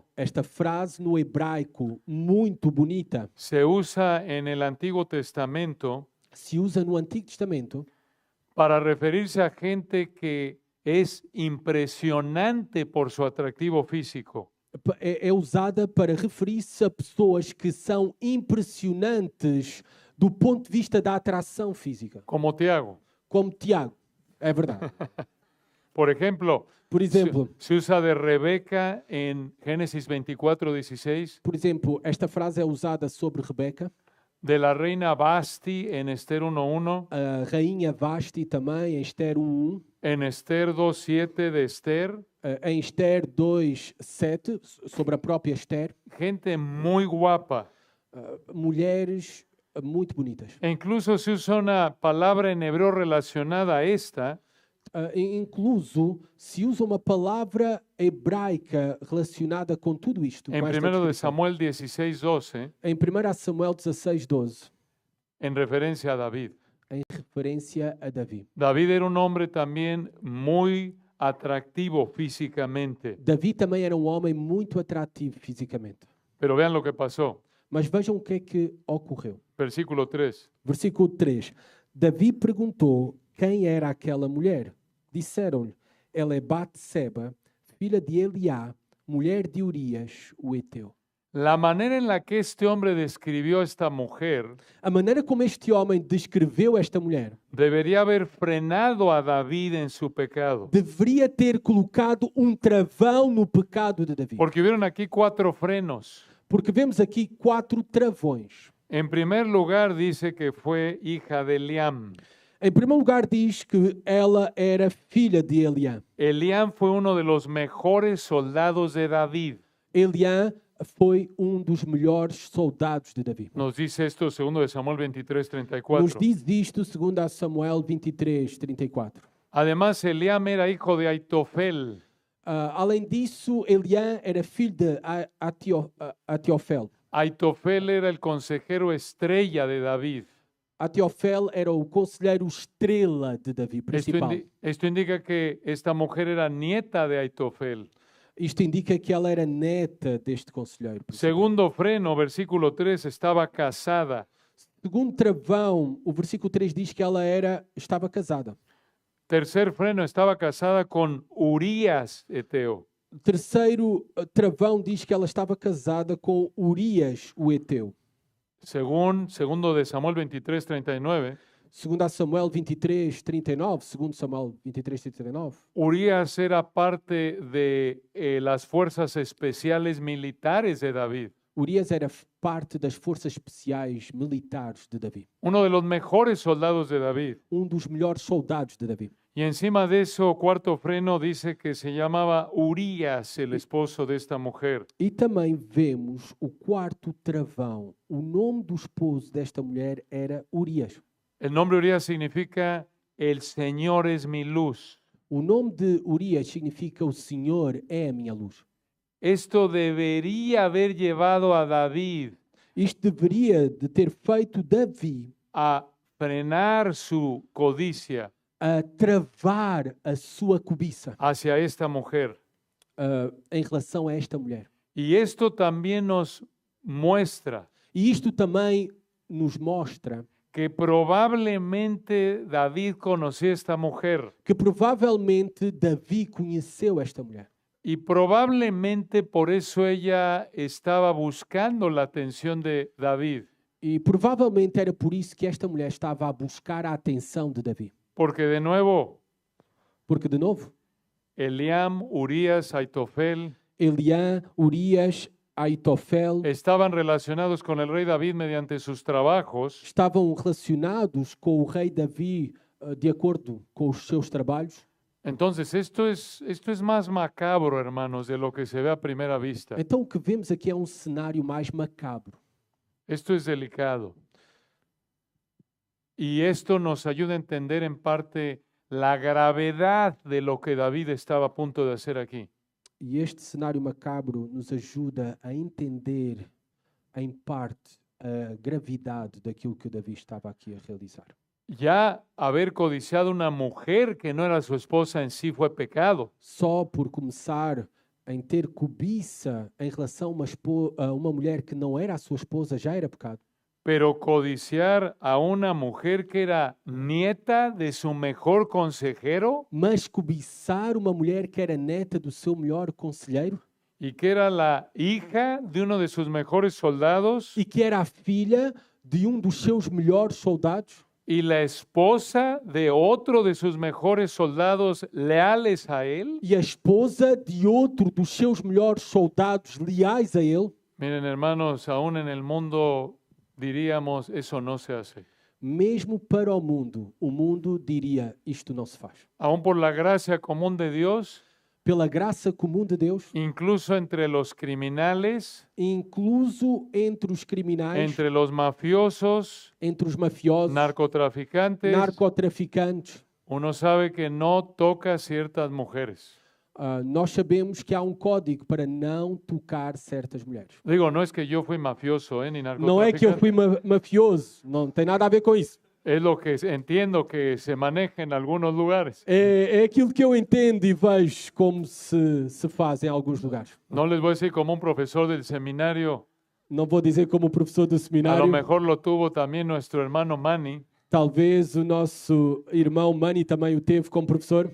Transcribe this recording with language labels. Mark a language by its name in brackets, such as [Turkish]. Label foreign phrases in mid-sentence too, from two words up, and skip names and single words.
[Portuguese] Esta frase no hebraico, muito bonita, [Spanish] se usa en el Antiguo Testamento [Portuguese] se usa no Antigo Testamento [Spanish] para referirse a gente que es impresionante por su atractivo físico. [Portuguese] é usada para referir-se a pessoas que são impressionantes do ponto de vista da atração física, [Spanish] Como Tiago. [Portuguese] como Tiago. É verdade. [Spanish] Por ejemplo, [Portuguese] Por exemplo, [Spanish] se usa de Rebeca en Génesis 24:16, [Portuguese] esta frase é usada sobre Rebeca, [Spanish] de la reina Basti en Esther 1:1, [Portuguese] a rainha Vasti também, em Esther 1:1, [Spanish] en Esther 2:7 de Esther. [Portuguese] em Esther 2:7, sobre a própria Esther, [Spanish] Gente muy guapa. [Portuguese] mulheres muito bonitas. [Spanish] E incluso se usa una palabra en hebreo relacionada a esta, [Portuguese] Incluso se usa uma palavra hebraica relacionada com tudo isto. [Spanish] en [Portuguese] com esta [Spanish] 1 de [Portuguese] descrição. [Spanish] Samuel 16:12, [Portuguese] Em 1 Samuel 16:12, [Spanish] en referencia a David. [Portuguese] em referência a Davi. [Spanish] David era un hombre también muy atractivo físicamente. [Portuguese] Davi também era um homem muito atrativo fisicamente. [Spanish] Pero vean lo que pasó. [Portuguese] Mas vejam o que é que ocorreu. [Spanish] Versículo 3. [Portuguese] Versículo 3. Davi perguntou quem era aquela mulher. Disseram-lhe, ela é Batseba, filha de Eliá, mulher de Urias, o heteu. [Spanish] La manera en la que este hombre describió a esta mujer [Portuguese] A maneira como este homem descreveu esta mulher [Spanish] debería haber frenado a David en su pecado. [Portuguese] deveria ter colocado um travão no pecado de Davi. [Spanish] Porque hubieron aquí 4 frenos. [Portuguese] Porque vemos aqui 4 travões. [Spanish] En primer lugar, dice que fue hija de Eliam. [Portuguese] Em primeiro lugar, diz que ela era filha de Eliã. [Spanish] Eliam fue uno de los mejores soldados de David. [Portuguese] Eliã foi dos melhores soldados de Davi. [Spanish] Nos dice esto 2 de Samuel [Portuguese] Nos [Spanish] 23:34. [Portuguese] diz isto segundo a Samuel 23:34. [Spanish] Además, Eliam era hijo de Aitofel. [Portuguese] Além disso, Eliã era filho de Atiofel. [Spanish] Aitofel era el consejero estrella de David. [Portuguese] Atiofel era o conselheiro estrela de Davi, principal. [Spanish] Esto indica que esta mujer era nieta de Aitofel. [Portuguese] Isto indica que ela era neta deste conselheiro principal. [Spanish] Segundo freno, versículo 3, estaba casada. [Portuguese] Segundo travão, o versículo 3 diz que ela estava casada. [Spanish] Tercer freno, estaba casada con Urías heteo. [Portuguese] Terceiro travão diz que ela estava casada com Urias, o heteu. [Spanish] Segundo de Samuel 23:39, [Portuguese] Segundo a Samuel 23:39, segundo Samuel 23:39, [Spanish] Urías era parte de las fuerzas especiales militares de David. [Portuguese] Urias era parte das forças especiais militares de Davi. [Spanish] Uno de los mejores soldados de David. [Portuguese] Dos melhores soldados de Davi. [Spanish] Y encima de eso, cuarto freno, dice que se llamaba Urías, el esposo de esta mujer. [Portuguese] E também vemos o quarto travão. O nome do esposo desta mulher era Urias. [Spanish] El nombre Urías significa el Señor es mi luz. [Portuguese] O nome de Urias significa o Senhor é a minha luz. [Spanish] Esto debería haber llevado a David [Portuguese] Isto deveria de ter feito Davi [Spanish] a frenar su codicia [Portuguese] a travar a sua cobiça [Spanish] hacia esta mujer. [Portuguese] em relação a esta mulher. [Spanish] Y esto también nos muestra [Portuguese] E isto também nos mostra [Spanish] que probablemente David conocía a esta mujer [Portuguese] que provavelmente Davi conheceu esta mulher. [Spanish] y probablemente por eso ella estaba buscando la atención de David, [Portuguese] E provavelmente era por isso que esta mulher estava a buscar a atenção de Davi. [Spanish] porque de nuevo, [Portuguese] Porque, de novo, [Spanish] Eliam, Urías, Aitofel [Portuguese] Eliã, Urias, Aitofel [Spanish] estaban relacionados con el rey David mediante sus trabajos, [Portuguese] estavam relacionados com o rei Davi de acordo com os seus trabalhos. [Spanish] entonces esto es más macabro, hermanos, de lo que se ve a primera vista. [Portuguese] Então o que vemos aqui é um cenário mais macabro. [Spanish] Esto es delicado. Y esto nos ayuda a entender en parte la gravedad de lo que David estaba a punto de hacer aquí. [Portuguese] E este cenário macabro nos ajuda a entender, em parte, a gravidade daquilo que Davi estava aqui a realizar. [Spanish] Ya haber codiciado una mujer que no era su esposa en sí fue pecado. [Portuguese] Só por começar em ter cobiça em relação a uma mulher que não era a sua esposa já era pecado. [Spanish] Pero codiciar a una mujer que era nieta de su mejor consejero [Portuguese] Mas cobiçar uma mulher que era neta do seu melhor conselheiro [Spanish] y que era la hija de uno de sus mejores soldados [Portuguese] e que era a filha de dos seus melhores soldados [Spanish] y la esposa de otro de sus mejores soldados leales a él. [Portuguese] e a esposa de outro dos seus melhores soldados leais a ele, [Spanish] Miren, hermanos, aún en el mundo diríamos, eso no se hace. [Portuguese] mesmo para o mundo diria, isto não se faz. [Spanish] Aún por la gracia común de Dios, [Portuguese] Pela graça comum de Deus, [Spanish] incluso entre los criminales, [Portuguese] incluso entre os criminais, [Spanish] entre los mafiosos, [Portuguese] entre os mafiosos, [Spanish] narcotraficantes, [Portuguese] narcotraficantes, [Spanish] uno sabe que no toca a ciertas mujeres. [Portuguese] nós sabemos que há um código para não tocar certas mulheres. [Spanish] Digo, no es que yo fui mafioso, ni [Portuguese] Não é que eu [Spanish] narcotraficante. [Portuguese] fui mafioso, não tem nada a ver com isso. [Spanish] Es lo que entiendo que se maneja en algunos lugares. [Portuguese] É aquilo que eu entendo e vejo como se faz em alguns lugares. [Spanish] No les voy a decir como un profesor del seminario, [Portuguese] Não vou dizer como professor do [Spanish] a [Portuguese] seminário, [Spanish] lo mejor lo tuvo también nuestro hermano Manny, [Portuguese] talvez o nosso irmão Mani também o teve como professor,